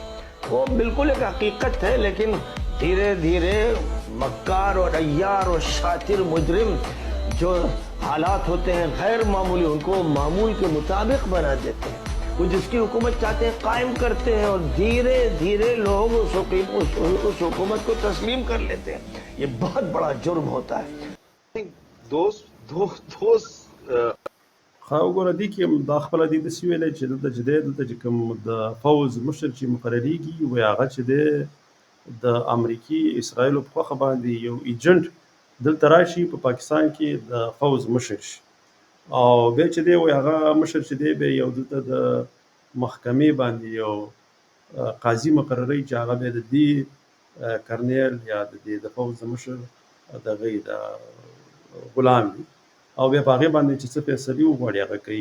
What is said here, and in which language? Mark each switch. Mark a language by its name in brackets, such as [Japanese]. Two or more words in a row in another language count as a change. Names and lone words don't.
[Urdu] وہ بالکل ایک حقیقت ہے لیکن دھیرے دھیرے مکار اور عیار اور شاطر مجرم جو حالات ہوتے ہیں غیر معمولی ان کو معمول کے مطابق بنا دیتے ہیں. وہ جس کی حکومت چاہتے ہیں قائم کرتے ہیں اور دھیرے دھیرے لوگ اس حکومت کو تسلیم کر لیتے ہیں. یہ بہت بڑا جرم ہوتا ہے. [Pashto] خو وګوره دې کې دا خپله دې داسې ویلی چې دلته چې دی دلته چې کوم د فوز مشر چې مقرریږي وایي هغه چې دی د امریکي اسرائیلو په خوښه باندې یو ایجنټ دلته راشي په پاکستان کې د فوز مشر شي او بیا چې دی وایي هغه مشر چې دی بیا یو دلته د محکمې باندې یو قاضي مقرروي چې هغه بیا د دې کرنیل یا د دې د فوز مشر د هغې د غلام وي او بیا په هغې باندې چې څه فیصلې وغواړي هغه کوي.